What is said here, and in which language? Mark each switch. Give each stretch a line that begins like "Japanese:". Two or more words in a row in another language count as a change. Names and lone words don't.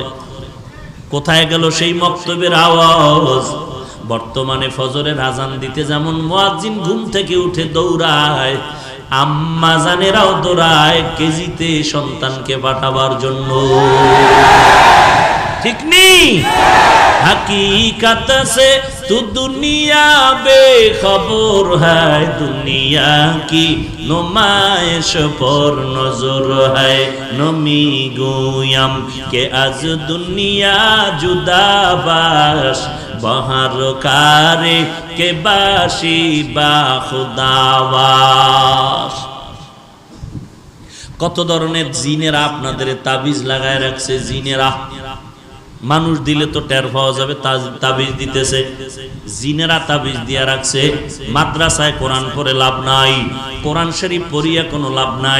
Bangla: কোথায় গেল সেই মক্তবের আওয়াজ? বর্তমানে ফজরের আজান দিতে যেমন মুয়াজ্জিন ঘুম থেকে উঠে দৌড়ায়, আম্মা জানেরাও দৌড়ায় কেজিতে সন্তানকে পাঠাবার জন্য। ঠিক নেই?
Urdu: حقیقت سے تو دنیا بے خبر ہے، دنیا کی نمائش پر نظر ہے.
Persian: نمی‌گویم که از دنیا جدا باش، به هر کاری که باشی با خدا باش.
Bangla: কত ধরনের জিনেরা আপনাদের তাবিজ লাগায় রাখছে। জিনেরা মানুষ দিলে তো টের পাওয়া যাবে, তাবিজ দিতেছে। জিনেরা তাবিজ দিয়া রাখছে। মাদ্রাসায় কোরআন পড়ে লাভ নাই, কোরআন শরীফ পড়িয়া কোনো লাভ নাই।